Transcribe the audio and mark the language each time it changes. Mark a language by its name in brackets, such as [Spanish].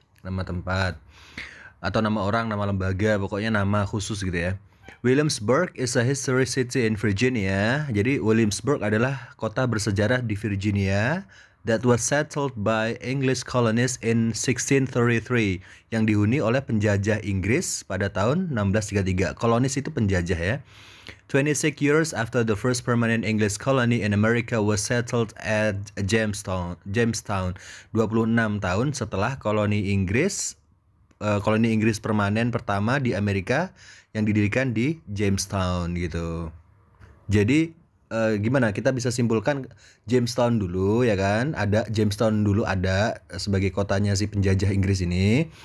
[Indonesian] Nama tempat atau nama orang, nama lembaga, pokoknya nama khusus gitu ya. [English] Williamsburg is a history city in Virginia. [Indonesian] Jadi Williamsburg adalah kota bersejarah di Virginia [English] that was settled by English colonists in 1633, [Indonesian] yang dihuni oleh penjajah Inggris pada tahun 1633. Kolonis itu penjajah ya. [English] 26 years after the first permanent English colony in America was settled at Jamestown. [Indonesian] 26 tahun setelah koloni Inggris permanen pertama di Amerika yang didirikan di Jamestown gitu. Jadi gimana kita bisa simpulkan Jamestown dulu ya kan? Jamestown dulu ada sebagai kotanya si penjajah Inggris ini.